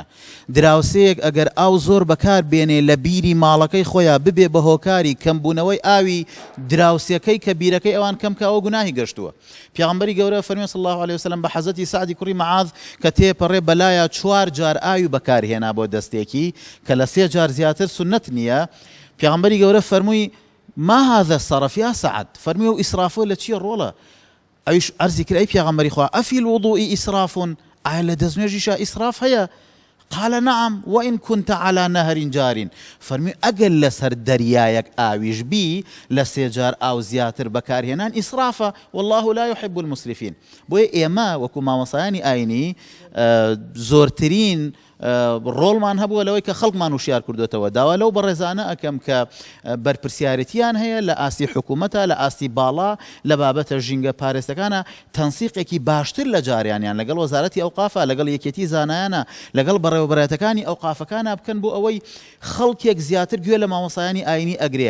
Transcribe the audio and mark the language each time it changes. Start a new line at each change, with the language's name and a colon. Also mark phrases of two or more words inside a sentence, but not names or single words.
Central Kurdish: دراوسەیەک ئەگەر ئاو زۆر بەکار بێنێ لە بیری ماڵەکەی خۆیان ببێ بە هۆکاری کەمبوونەوەی ئاوی دراوسەکەی کە بیرەکەی ئەوان کەم کاوە گوناهی گەشتووە. پیغمبەری گەورە فەرمی
Arabic: صلی الله علیه وسلم
Central Kurdish: بە حەزەتی سعدی کوڕی معاذ کە تێپەڕێ بەلایە 4 جار ئاوی بەکارهێنا بۆ دەستێکی کە لە 3 جار زیاتر سنت نییە. پیغمبەری گەورە فەرمووی
Arabic: ما هذا الصرف يا سعد
Central Kurdish: فەرمی و ئیسرافۆ لە چیە ڕۆڵە؟ ئەویش عەرزی کرد ئەی پیغمبەری خوا
Arabic: ئەفی الوضوء ئیسراف
Central Kurdish: ئایا لە دەستنوێژیشا ئیسراف هەیە؟
Arabic: قال نعم وإن كنت على نهر جار
Central Kurdish: فەرمی ئەگەر لەسەر دەریایەک ئاویش بی لە 3 جار ئاو زیاتر بەکارهێنان ئیسرافە
Arabic: والله لا يحب المسرفين.
Central Kurdish: بۆیە ئێمە وەکو مامۆسایانی ئاینی زۆرترین ڕۆڵمان هەبووە لەوەی کە خەڵکمان وشیار کردوێتەوە. داوا لەو بەڕێزانە ئەەکەم کە بەرپرسیارەتیان هەیە لە ئاستی حکوومەتە لە ئاستی باڵا لە بابەتە ژینگە پارێزەکانە تەنسیقێکی باشتر لە جاریانیان لەگەڵ وەزارەتی ئەوقافە لەگەڵ یەکێتی زانایانە لەگەڵ بەڕێوەبەرەتەکانی ئەوقافەکانە بکەن بۆ ئەوەی خەڵکێک زیاتر گوێ لە مامۆسایانی ئاینی ئەگرێ.